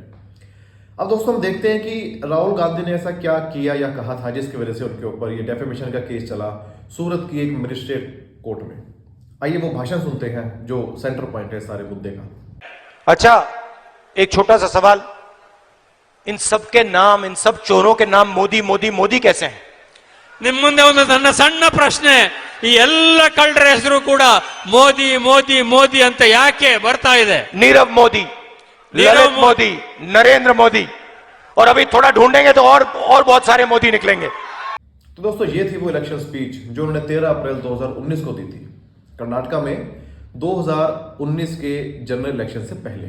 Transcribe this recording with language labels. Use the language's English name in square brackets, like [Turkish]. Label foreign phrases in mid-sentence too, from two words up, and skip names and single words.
[Hindi] अब दोस्तों हम देखते हैं कि राहुल गांधी ने ऐसा क्या किया या कहा था जिसकी वजह से उनके ऊपर ये डेफेमेशन का केस चला सूरत की एक मजिस्ट्रेट कोर्ट में। आइए वो भाषण सुनते हैं जो सेंटर पॉइंट है सारे मुद्दे का। अच्छा, एक छोटा सा सवाल, इन सब के नाम, इन सब चोरों के नाम मोदी मोदी मोदी कैसे हैं? [Kannada] ನಿಮ್ಮ ಮುಂದೆ ಒಂದು ನನ್ನ ಸಣ್ಣ ಪ್ರಶ್ನೆ, ಈ ಎಲ್ಲ ಕಳ್ಳರ ಹೆಸರು ಕೂಡ ಮೋದಿ ಮೋದಿ ಮೋದಿ ಅಂತ ಯಾಕೆ ಬರ್ತಾ ಇದೆ? [Hindi] नीरव मोदी, ललित मोदी, नरेंद्र मोदी, और अभी थोड़ा ढूंढेंगे तो और बहुत सारे मोदी निकलेंगे। तो दोस्तों ये थी वो इलेक्शन स्पीच जो उन्होंने 13 अप्रैल 2019 को दी थी कर्नाटका में 2019 के जनरल इलेक्शन से पहले।